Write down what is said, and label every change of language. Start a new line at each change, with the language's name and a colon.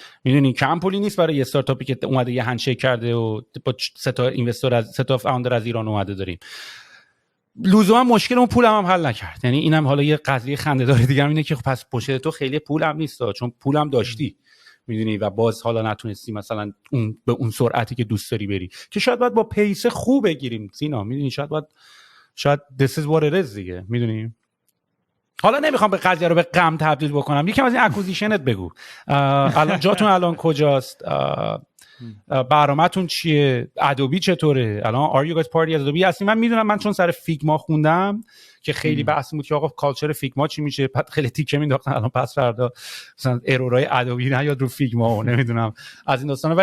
Persian: میدونی کم پولی نیست برای یه استارتاپی که اومده یه هندشیک کرده و با 3 تا اینوستر از 3 تا فاوندر از ایران اومده داریم. لزوما مشکلمون پولم هم حل نکرد. یعنی اینم حالا یه قضیه خنده‌دار دیگه هم اینه که پس پشت تو خیلی پولم نیست، چون پولم داشتی میدونی و باز حالا نتونستی مثلا به اون سرعتی که دوست داری بری، که شاید باید با پیس خوب بگیریم سینا. میدونی شاید
English: this is what it is دیگه.
Persian: میدونی حالا نمیخوام به قضیه رو به غم تبدیل بکنم، یکم از این اکوزیشنت بگو. الان جاتون الان کجاست؟ برنامه‌تون چیه؟ ادوبی چطوره الان؟
English: are you guys party
Persian: از ادوبی هستی؟ من میدونم، من چون سر فیگما خوندم که خیلی بحث بود که آقا کالچر فیگما چی میشه، خیلی تیکه مینداختن الان پس فردا مثلا ارورای ادوبی نیاد رو فیگما و نمیدونم از این داستانا.